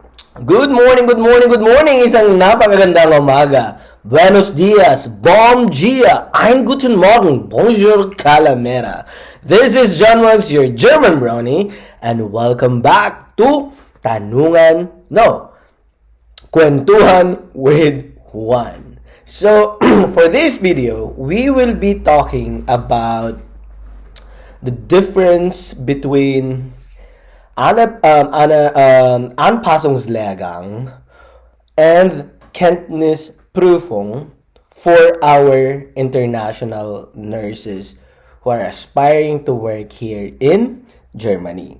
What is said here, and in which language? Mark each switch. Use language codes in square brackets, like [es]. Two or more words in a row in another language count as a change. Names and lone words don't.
[en] Good morning, good morning, good morning! [tl] Isang napakagandang umaga. [es] Buenos dias, [pt] bom dia, [de] ein guten Morgen, bonjour, calamera. [en] This is John Wax, your German brownie, and welcome back to Kwentuhan with Juan. So, for this video, we will be talking about the difference between Anpassungslehrgang and Kenntnisprüfung for our international nurses who are aspiring to work here in Germany.